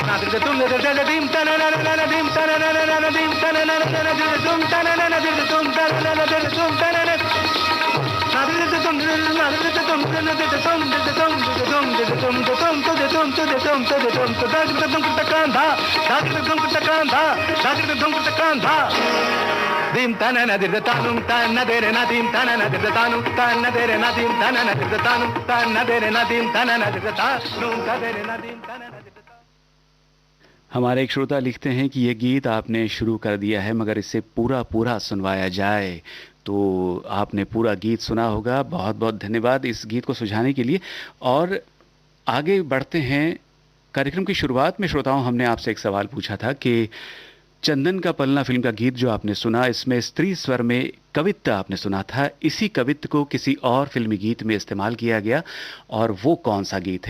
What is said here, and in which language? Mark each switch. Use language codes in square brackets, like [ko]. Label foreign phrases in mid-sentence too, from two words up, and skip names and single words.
[hi] तुम dim tana na na na dim tana na na na dim tana na na na dim tana na na dim tana na na dim tana na dim tana na dir tanum tana dere na dim tana na dir tanum tana dere na dim tana na dir tanum tana dere na dim tana na dir tanum tana dere na dim tana na dir. हमारे एक श्रोता लिखते हैं कि ये गीत आपने शुरू कर दिया है मगर इसे पूरा पूरा सुनवाया जाए तो आपने पूरा गीत सुना होगा। बहुत बहुत धन्यवाद इस गीत को सुझाने के लिए। और आगे बढ़ते हैं। कार्यक्रम की शुरुआत में श्रोताओं हमने आपसे एक सवाल पूछा था कि चंदन का पलना फिल्म का गीत जो आपने सुना इसमें स्त्री स्वर में कवित्त आपने सुना था, इसी कवित्त को किसी और फिल्मी गीत में इस्तेमाल किया गया और वो कौन सा गीत है?